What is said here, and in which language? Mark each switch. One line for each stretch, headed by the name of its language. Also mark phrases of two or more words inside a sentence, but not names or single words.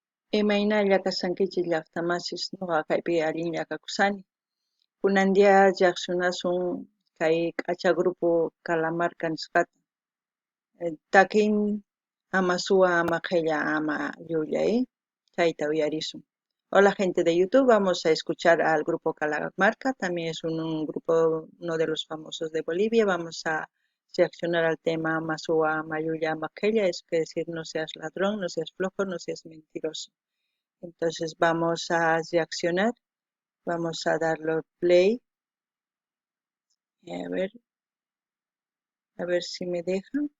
Quechua: Imaynalla kasankichis llaqtamasis nuqa kaypi allinlla kakusani. Kunandia lluqsinasun kay k'acha grupo Calamarca nisqata. Takin ama suwa ama qhilla ama llullay, chayta uyarisun.
Spanish: Hola gente de YouTube, vamos a escuchar al grupo Calamarca, también es un grupo, uno de los famosos de Bolivia. Vamos a reaccionar al tema Masua Mayuya Makella, es decir, no seas ladrón, no seas flojo, no seas mentiroso. Entonces vamos a reaccionar, vamos a darle play, a ver si me deja.